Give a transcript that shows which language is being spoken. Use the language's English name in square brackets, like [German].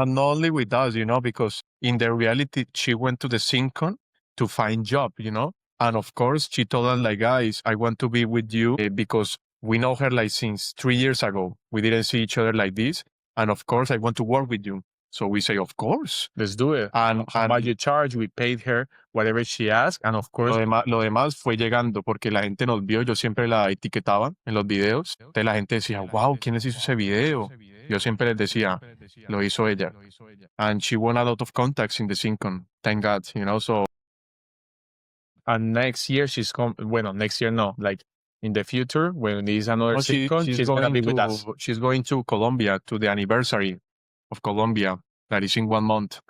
[English] And not only with us, because in the reality, she went to the SynCon to find job, And of course, she told us like, guys, I want to be with you because we know her like since 3 years ago. We didn't see each other like this. And of course, I want to work with you. So we say, of course. Let's do it. And how much you charge? We paid her whatever she asked. And of course. [Spanish] Lo demás fue llegando porque la gente nos vio. Yo siempre la etiquetaba en los videos. Entonces la gente decía, wow, ¿quién les hizo ese video? Yo siempre les decía, lo hizo ella. [English] And she won a lot of contacts in the SynCon. Thank God, so. And next year next year, no, like in the future, when there is another SynCon, she's going to be with us. She's going to Colombia to the anniversary of Colombia that is in 1 month.